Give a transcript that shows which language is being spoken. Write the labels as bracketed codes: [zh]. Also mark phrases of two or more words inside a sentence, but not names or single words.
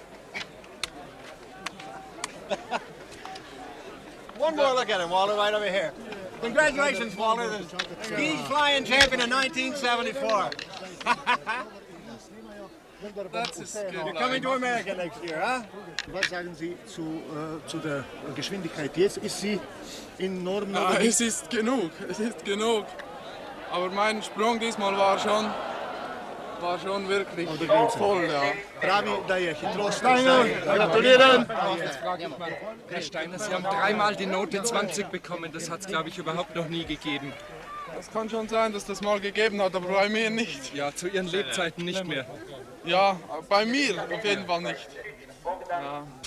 [en] One more look at him, Walter, right over here. Congratulations, Walter, the ski flying champion in 1974. You're coming to America next year, huh? [de] Was sagen Sie zu der Geschwindigkeit jetzt? Ist sie enorm? Ja, es ist genug. Aber mein Sprung diesmal war schon war schon wirklich voll, ja. [sl] Pravi, da je hitrost Steiner. [de] Gratulieren! Jetzt frage ich mal, Herr Steiner, Sie haben dreimal die Note 20 bekommen. Das hat es, glaube ich, überhaupt noch nie gegeben. Das kann schon sein, dass das mal gegeben hat, aber bei mir nicht. Ja, zu Ihren Lebzeiten nicht mehr. Ja, bei mir auf jeden Fall nicht. Ja.